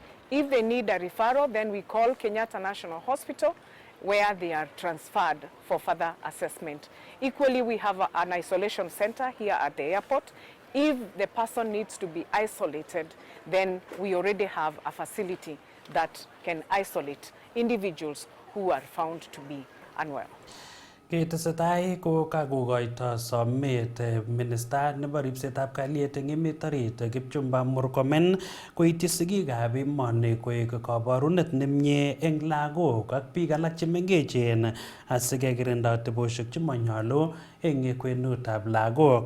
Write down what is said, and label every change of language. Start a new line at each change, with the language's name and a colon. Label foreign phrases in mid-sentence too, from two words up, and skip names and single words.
English: If they need a referral, then we call Kenyatta National Hospital where they are transferred for further assessment. Equally, we have an isolation center here at the airport. If the person needs to be isolated, then we already have a facility that can isolate individuals who are found to be unwell.
Kalenjin: Ketesetai ko kakokoito somet Minister nebo ripsetab kalyet eng emet orit Kipchumba Murkomen koityi sigikab emoni koek kaborunet nemie eng lagok ak biik alak chemengechen asikekirinda atebosiek chemonyolu eng kwenutab lagok.